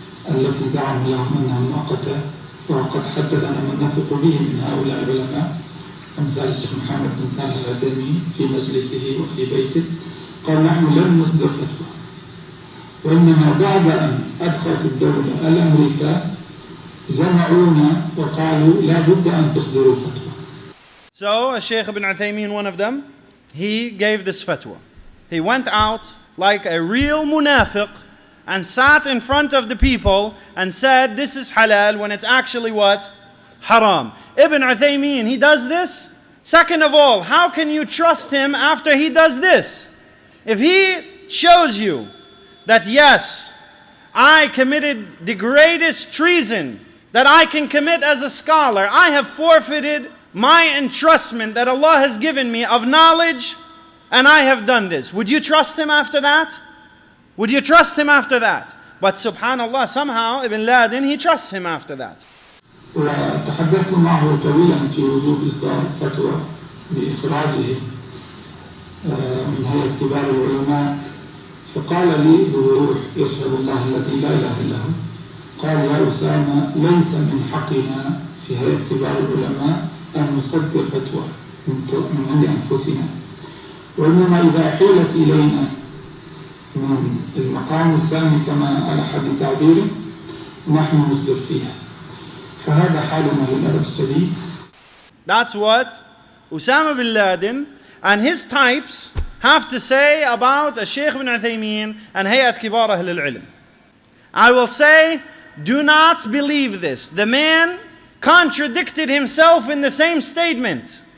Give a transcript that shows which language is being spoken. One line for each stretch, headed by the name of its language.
Arabic: التي زعموا لهم أنها مؤقتة، وقد حدثنا من نثق به من هؤلاء العلماء أمثال الشيخ محمد بن صالح العثيمين في مجلسه وفي بيته قال نحن لن نصدر فتوى، وإنما بعد أن أدخلت الدولة الأمريكا جمعونا وقالوا لا بد أن تصدروا فتوى.
English: So, Sheikh ibn Uthaymeen, one of them, he gave this fatwa. He went out like a real munafiq and sat in front of the people and said, this is halal, when it's actually what? Haram. Ibn Uthaymeen, he does this. Second of all, how can you trust him after he does this? If he shows you that yes, I committed the greatest treason that I can commit as a scholar, I have forfeited my entrustment that Allah has given me of knowledge, and I have done this. Would you trust him after that? Would you trust him after that? But subhanallah, somehow Ibn Laden, he trusts him after that.
Arabic: وتحدثت معه طويلا في وجوب إصدار فتوى بإخراجه من هيئة كبار العلماء، فقال لي بوضوح يشهد الله الذي لا إله إلا هو، قال يا أسامة ليس من حقنا في هيئة كبار العلماء أن نصدر فتوى من عند أنفسنا، وإنما إذا حيلت إلينا من المقام السامي كما على حد تعبيره نحن نصدر فيها، فهذا حالنا للأسف الشديد.
English: That's what Osama bin Laden and his types have to say about Shaykh ibn Uthaymeen and Hayat Kibar Ahl al-Ilm. I will say, do not believe this. The man contradicted himself in the same statement.